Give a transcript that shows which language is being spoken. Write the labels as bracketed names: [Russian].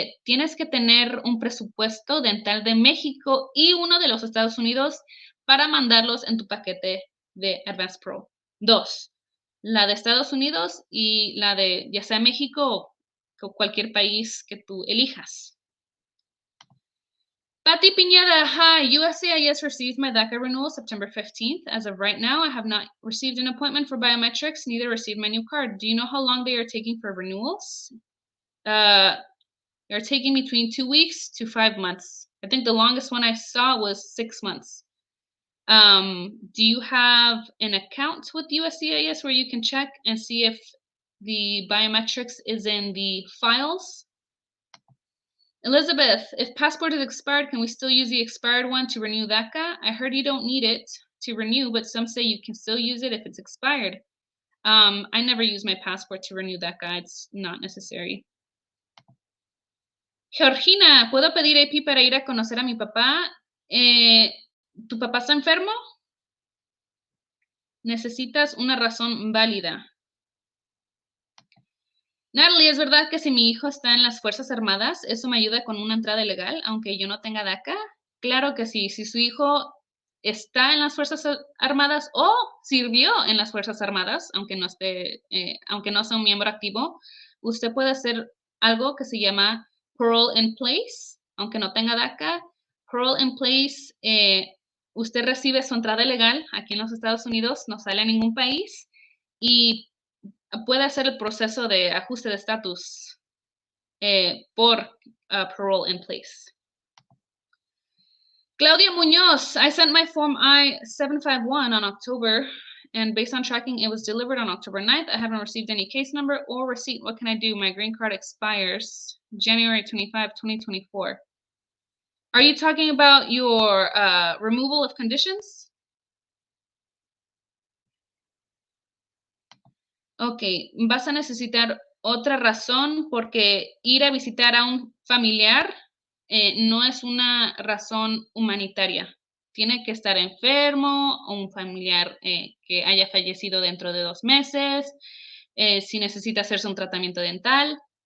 [Spanish] Tienes que tener un presupuesto dental de México y uno de los Estados Unidos para mandarlos en tu paquete de Advanced Pro. 2, la de Estados Unidos y la de ya sea México o cualquier país que tú elijas. [English] Pati Piñada, hi. USCIS received my DACA renewal September 15th. As of right now, I have not received an appointment for biometrics, neither received my new card. Do you know how long they are taking for renewals? They're taking between 2 weeks to 5 months. I think the longest one I saw was 6 months. Do you have an account with USCIS where you can check and see if the biometrics is in the files? Elizabeth, if passport is expired, can we still use the expired one to renew DACA? I heard you don't need it to renew, but some say you can still use it if it's expired. I never use my passport to renew DACA. It's not necessary. [Spanish] Georgina, ¿puedo pedir AP para ir a conocer a mi papá? ¿Tu papá está enfermo? Necesitas una razón válida. Natalie, ¿es verdad que si mi hijo está en las Fuerzas Armadas, eso me ayuda con una entrada ilegal, aunque yo no tenga DACA? Claro que sí. Si su hijo está en las Fuerzas Armadas o sirvió en las Fuerzas Armadas, aunque no sea un miembro activo, usted puede hacer algo que se llama parole in place, aunque no tenga DACA. Parole in place, usted recibe su entrada ilegal aquí en los Estados Unidos, no sale a ningún país y puede hacer el proceso de ajuste de estatus por parole in place. [English] Claudia Muñoz, I sent my Form I-751 on October, and based on tracking, it was delivered on October 9th. I haven't received any case number or receipt. What can I do? My green card expires January 25, 2024. Are you talking about your removal of conditions? [Spanish] Ok, vas a necesitar otra razón porque ir a visitar a un familiar no es una razón humanitaria. Tiene que estar enfermo o un familiar que haya fallecido dentro de 2 meses, si necesita hacerse un tratamiento dental.